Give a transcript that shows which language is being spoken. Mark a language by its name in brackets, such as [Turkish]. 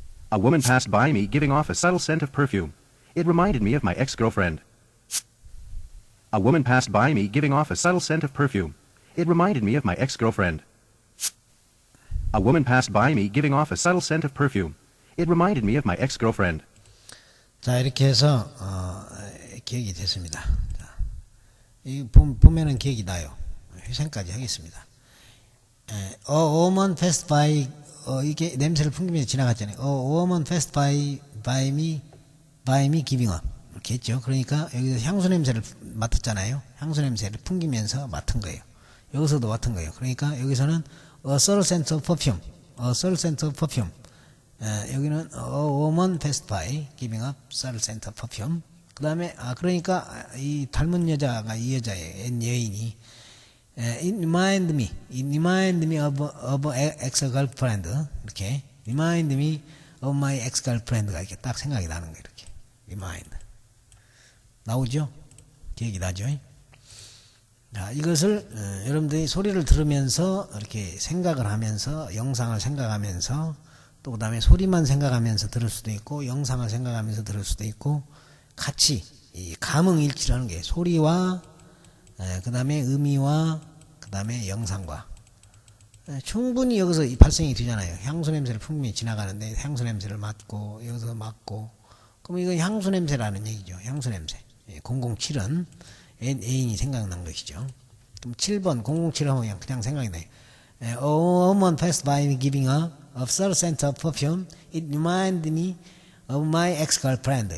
[English] A woman passed by me giving off a subtle scent of perfume. It reminded me of my ex-girlfriend. A woman passed by me giving off a subtle scent of perfume. It reminded me of my ex-girlfriend. A woman passed by me giving off a subtle scent of perfume. It reminded me of my ex-girlfriend. [Korean] 자, 이렇게 해서 기억이 됐습니다. 자, 이 보면은 기억이 나요. 회상까지 하겠습니다. [English] A woman passed by [Korean] 이게 냄새를 풍기면서 지나갔잖아요. [English] A woman passed by me giving up. [Korean] 이렇게 했죠. 그러니까 여기서 향수 냄새를 맡았잖아요. 향수 냄새를 풍기면서 맡은 거예요. 여기서도 맡은 거예요. 그러니까 여기서는 [English] a subtle scent of perfume. a subtle scent of perfume. [Korean] 여기는 [English] a woman passed by giving up subtle scent of perfume. [Korean] 그 다음에 그러니까 이 닮은 여자가 이 여자예요. 여인이 [English] It remind me of ex-girlfriend. [Korean] 이렇게. [English] Remind me of my ex-girlfriend [Korean] 가 이렇게 딱 생각이 나는 거예요. 이렇게. Remind. 나오죠? 기억이 나죠? 자, 이것을 여러분들이 소리를 들으면서 이렇게 생각을 하면서 영상을 생각하면서 또 그 다음에 소리만 생각하면서 들을 수도 있고 영상을 생각하면서 들을 수도 있고 같이 이 감흥일치를 하는 게 소리와 그 다음에 의미와 그 다음에 영상과 충분히 여기서 발생이 되잖아요. 향수 냄새를 풍미 지나가는데 향수 냄새를 맡고 여기서 맡고 그럼 이건 향수 냄새라는 얘기죠. 향수 냄새. 007은 애인이 생각난 것이죠. 그럼 7번 007 하면 그냥 생각이 나요. [English] A woman passed by me giving a subtle scent of perfume. It reminded me of my ex-girlfriend.